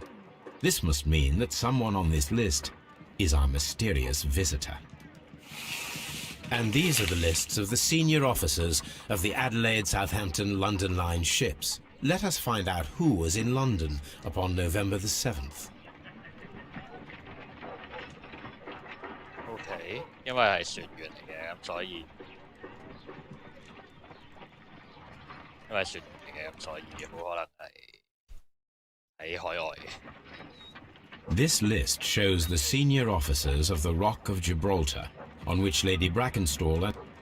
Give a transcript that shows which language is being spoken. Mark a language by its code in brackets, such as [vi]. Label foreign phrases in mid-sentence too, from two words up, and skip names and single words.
[en] This must mean that someone on this list is our mysterious visitor. And these are the lists of the senior officers of the Adelaide, Southampton, London line ships. Let us find out who was in London upon November the 7th. [yue] OK，因為係船員嚟嘅，咁所以因為船員嚟嘅，咁所以好可能係喺海外嘅。 [en] This list shows the senior officers of the Rock of Gibraltar, on which Lady Brackenstall and